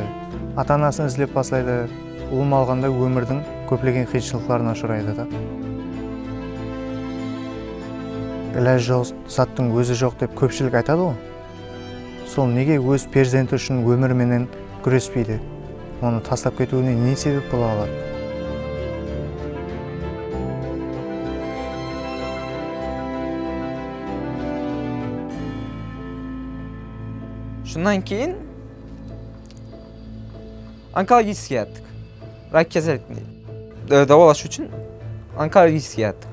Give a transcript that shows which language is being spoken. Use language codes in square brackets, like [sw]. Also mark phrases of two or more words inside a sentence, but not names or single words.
[kaa] Ата-анасын іздеп бастайды. Ұлым алғанда өмірдің көптеген қиыншылықтарына ұшырайды да. Іләж жоқ, заттың өзі жоқ деп көпшілік айтады ғой. Сол неге өз перзенті үшін өмірменен күреспейді? Оны тастап кетуіне не себеп бола алады? [uz] Shundan keyin onkologiyasiga yetdik. Rak kasallikni davolash uchun onkologiyasiga yetdik.